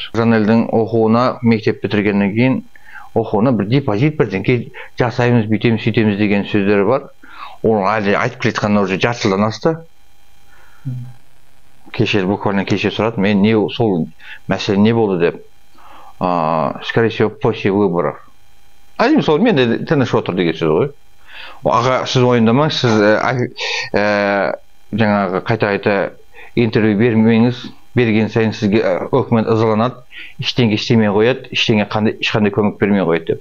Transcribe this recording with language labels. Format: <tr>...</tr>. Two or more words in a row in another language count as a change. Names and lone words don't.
<kk>Жанелдің оқуына, мектеп бітіргеннен кейін оқуына бір депозит бірдеңке жасаймыз, бүйтеміз, сөйтеміз деген сөздері бар. Оның әлі айтып келетқанына уже жарты жылдан асты. Буквально кеше сұрады, мен сол мәселе не болды деп.</kk> <ru>Скорее всего, после выборов.</ru> <kk>Әдейм сол мен де тыныш отыр деген сөз ғой. Аға, сіз ойындамаңыз, сіз жаңағы қайта-қайта интервью бермеңіз, берген сайын сізге өкімет ызаланады, ештеңе істемей қояды, ешқандай көмек бермей қояды деп.</kk>